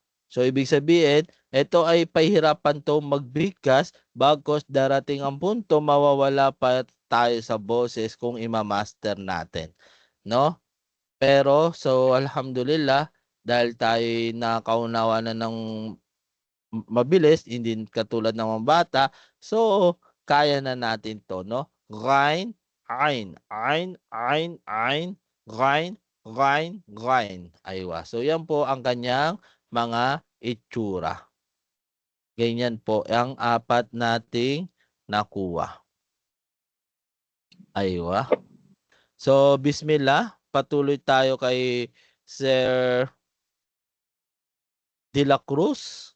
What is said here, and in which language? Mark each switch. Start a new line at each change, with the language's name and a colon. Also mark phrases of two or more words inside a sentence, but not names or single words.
Filipino: So ibig sabihin, ito ay pahirapan to magbigkas bagkos darating ang punto mawawala pa tayo sa boses kung imamaster natin, no? Pero so alhamdulillah dahil tayo nakaunawa na ng mabilis, hindi katulad ng mga bata, so kaya na natin to, no? Ghain, ain, ain, ain, ain, ghain, ghain, ghain. Aywa. So yan po ang kanyang mga itsura. Ganyan po ang apat nating nakuha. Aywa. So bismillah, patuloy tayo kay Sir De La Cruz.